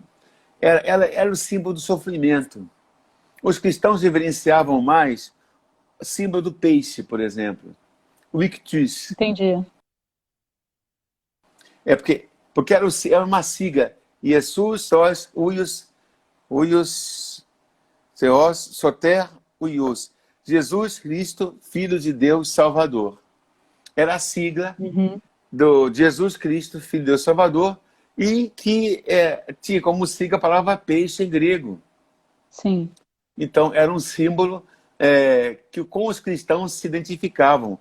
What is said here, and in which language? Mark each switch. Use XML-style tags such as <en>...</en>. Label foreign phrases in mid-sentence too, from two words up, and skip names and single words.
<pt>Ela era o símbolo do sofrimento. Os cristãos reverenciavam mais o símbolo do peixe, por exemplo. O ictus. Entendi. Porque era uma sigla.</pt> <el>Jesus, sós, υιός, θεός, σωτήρ, υιός.</el> <pt>Jesus Cristo, Filho de Deus Salvador. Era a sigla do Jesus Cristo, Filho de Deus Salvador, e que tinha como sigla a palavra peixe em grego. Sim. Então, era um símbolo que com os cristãos se identificavam.</pt>